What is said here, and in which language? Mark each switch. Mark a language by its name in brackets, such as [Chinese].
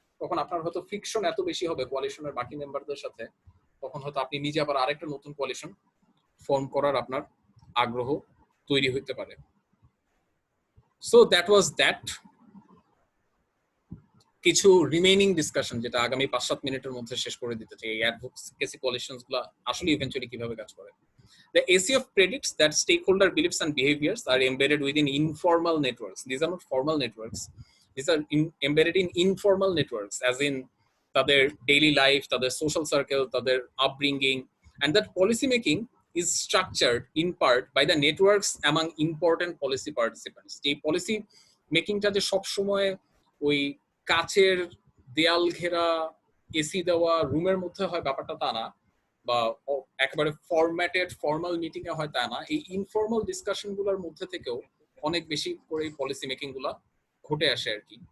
[Bangla] তখন আপনার হয়তো ফ্রিকশন এত বেশি হবে কোয়ালিশনের বাকি মেম্বারদের সাথে, তখন হয়তো আপনি নিজে আবার আরেকটা নতুন কোয়ালিশন ফর্ম করার আপনার আগ্রহ তৈরি হতে পারে। [English] So that was that. [Bangla] কিছু রিমেইনিং ডিসকাশন যেটা আগামী 5-7 মিনিটের মধ্যে শেষ করে দিতে চাই, এই অ্যাডভোকেসি কোয়ালিশনস গুলো আসলে ইভেন্চুয়ালি কিভাবে কাজ করে। [English] The ACF predicts that stakeholder beliefs and behaviors are embedded within informal networks. These are not formal networks. These are embedded in informal networks, as in তাদের daily life, তাদের social circle, তাদের upbringing, and that policy making is structured in part by the networks among important policy participants. [Bangla] এই policy মেকিংটা যে সব সময় ওই কাচের দেয়াল ঘেরা এসি দেওয়া রুমের মধ্যে হয় ব্যাপারটা তা না, বা একেবারে ফরম্যাটেড ফর্মাল মিটিং এ হয় তা না। এই ইনফর্মাল ডিসকাশন গুলোর মধ্যে থেকেও অনেক বেশি করে পলিসি মেকিং গুলা ঘটে আসে আর কি।